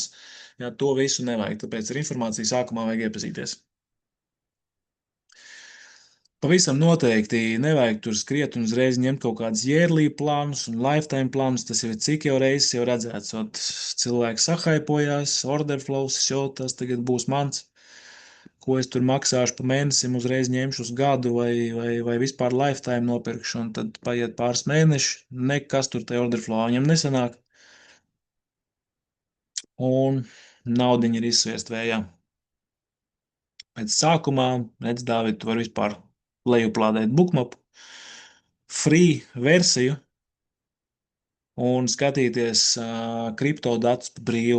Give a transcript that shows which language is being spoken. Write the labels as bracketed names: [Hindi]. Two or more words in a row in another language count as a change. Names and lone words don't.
[Latvian] Jā, to visu nevajag, tāpēc ar informāciju sākumā vajag iepazīties. Pavisam noteikti nevajag tur skriet un uzreiz ņemt kaut kādus [English] yearly plānus [Latvian] un [English] lifetime plānus. [Latvian] Tas jau ir cik jau reizes jau redzēts. Cilvēks sahaipojās, [English] order flows, [Latvian] jo tas tagad būs mans. Ko es tur maksāšu pa mēnesim, uzreiz ņemšu uz gadu vai vispār lifetime nopirkšu, un tad paiet pāris mēneši, nekas tur tajā [English] order flow [Latvian] viņam nesanāk, un naudiņa ir izsviest vējā. Pēc sākumā, redz, Dāvid, tu vari vispār lejuplādēt Bookmapu, [English] free versiju, [Latvian] un skatīties kripto datus pa brīvu.